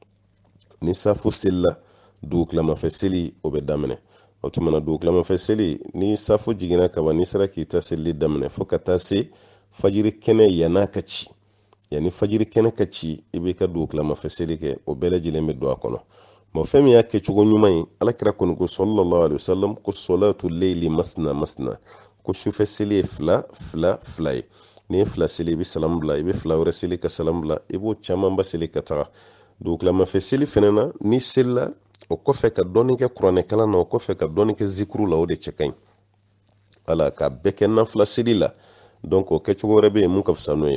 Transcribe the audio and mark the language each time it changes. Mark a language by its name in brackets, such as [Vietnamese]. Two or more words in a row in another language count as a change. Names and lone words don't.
[Bambara] ni safo selila, dugu tilamafɛ seli o bɛ daminɛ. o tuma na dugu tilamafɛ seli, ni safo jiginna kaban, n'i sera k'i ta seli daminɛ fo ka taa se fajiri kɛnɛ yan'a ka ci. yanni fajiri kɛnɛ ka ci, i b'i ka dugu tilamafɛ seli kɛ, o bɛɛ lajɛlen bɛ don a kɔnɔ. fɛn min y'a kɛcogo ɲuman ye, alakira kɔni ko [Arabic] صلى الله عليه وسلم [Bambara] ko [Arabic] صلاة الليل مثنى مثنى, [Bambara] ko sufɛ seli ye 2 ye. n'i ye 2 seli, i bɛ salamu bila, i bɛ 2 wɛrɛ seli ka salamu bila, i b'o camanba seli ka taga. dugu tilamafɛ seli fɛnɛ na, ni selila, o kɔfɛ ka dɔɔni kɛ kuranɛ kalan na, o kɔfɛ ka dɔɔni kɛ zikuru la, o de cɛ ka ɲi. ala ka bɛɛ kɛ nafila seli la. donc o kɛcogo wɛrɛ bɛ yen mun ka fisa n'o ye.